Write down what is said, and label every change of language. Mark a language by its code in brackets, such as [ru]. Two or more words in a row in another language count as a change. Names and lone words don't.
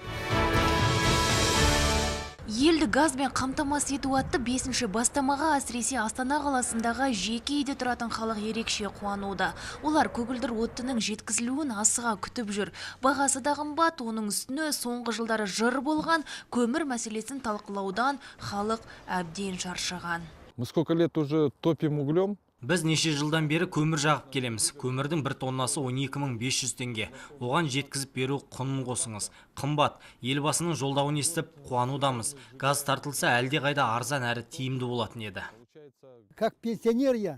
[kk] Елді газбен қамтамасыз ету атты 5-ші бастамаға әсіресе Астана қаласындағы жеке үйде тұратын халық ерекше қуануда. Олар көгілдір оттының жеткізілуін асыға күтіп жүр. Бағасы да қымбат, оның үстіне соңғы жылдары жыр болған көмір мәселесін талқылаудан халық әбден шаршаған. [ru] Мы сколько лет уже топим углем? [kk] Біз неше жылдан бері көмір жағып келеміз. Көмірдің бір тоннасы 12.500 теңге. Оған жеткізіп беру құнын қосыңыз. Қымбат. Елбасының жолдауын естіп қуанудамыз. Газ тартылса әлде қайда арзан әрі тиімді болатын еді. [ru] Как пенсионер я.